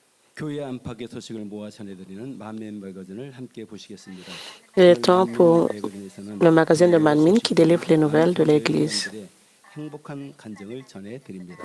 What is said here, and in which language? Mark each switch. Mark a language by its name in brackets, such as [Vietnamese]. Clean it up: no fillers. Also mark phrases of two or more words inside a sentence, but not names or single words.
[Korean] 교회 안팎의 소식을 모아 전해드리는 만민 매거진을 함께 보시겠습니다. [French] Il est temps pour le magazine de Manmin qui délivre les nouvelles de l'Église. [Korean] 행복한 간증을 전해드립니다.